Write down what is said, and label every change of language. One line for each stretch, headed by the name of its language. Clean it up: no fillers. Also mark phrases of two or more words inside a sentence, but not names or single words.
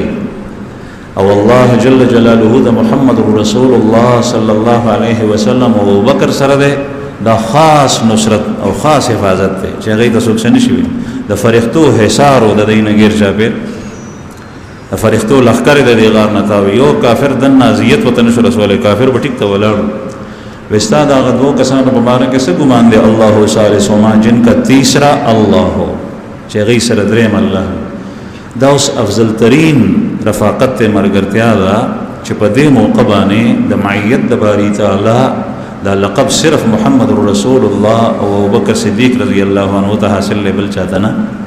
Pashto: او الله جل جلاله د محمد رسول الله
Arabic: صلی الله علیه وسلم
Pashto: او ابوبکر سره دی، دا خاص نصرت او خاص حفاظت دی چې هغې ته څوک څه نشي ویلی. د فرښتو حصار و د دوی نه ګیر چاپېر، د فرښتو لښکر د دې غار نه تاوي. یو کافر دننه اذیت ورته نشو رسولی، کافر به ټیک ته ولاړ. وستا د هغه دوو کسانو په باره کې څه ګمان دی؟
Arabic: الله ثالثهما،
Urdu: جن کا تیسرا الله ہو،
Pashto: چې هغې سره دریم الله. دا اوس افضل ترین رفاقت مرګرتیا ده چې په دې موقع باندې د معیت د باری تعالی دا لقب صرف محمد رسول الله او ابوبکر صدیق
Arabic: رضی الله عنه
Pashto: ته حاصل دی، بل چاته نه.